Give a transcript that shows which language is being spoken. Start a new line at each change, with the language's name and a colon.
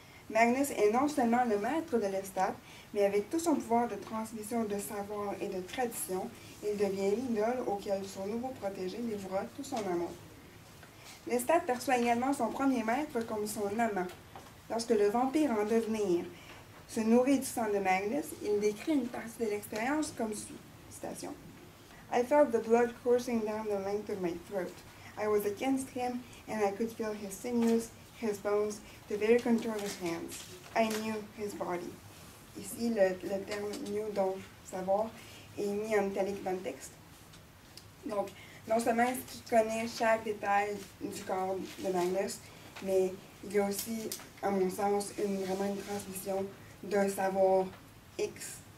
French: Magnus est non seulement le maître de Lestat, mais avec tout son pouvoir de transmission de savoir et de tradition, il devient l'idole auquel son nouveau protégé dévouera tout son amour. Lestat perçoit également son premier maître comme son amant. Lorsque le vampire en devenir se nourrit du sang de Magnus, il décrit une partie de l'expérience comme suit. Citation.
English: I felt the blood coursing down the length of my throat. I was against him, and I could feel his sinews, his bones, the very contour of his hands. I knew his body.
French: Ici, le terme knew, donc savoir, est mis en italique dans le texte. Donc, non seulement est-ce qu'il connaît chaque détail du corps de Magnus, mais il y a aussi, à mon sens, vraiment une transmission d'un savoir X.